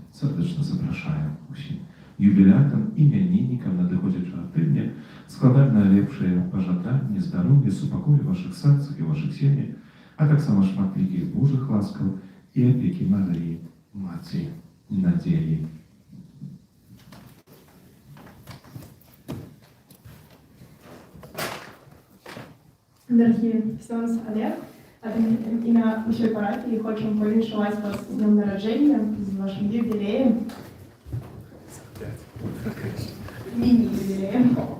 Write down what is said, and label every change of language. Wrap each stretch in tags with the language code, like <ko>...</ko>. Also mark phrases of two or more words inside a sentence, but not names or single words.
<be>Сардэчна запрашаем усім юбілятам, імяніннікам надыходзячага тыдня, складаем найлепшыя пажаданні, здароўя, супакою вашых сэрцах і вашых сем'ях, а таксама шматлікіх Божых ласкаў і апекі Марыі, Маці надзеі.</be> <uk>Дорогі Ксьонз Олег, от ім'я нашої парафії хочемо повіншувати вас з днем народження, з вашим юбілеєм. Міні-юбілеєм.</uk>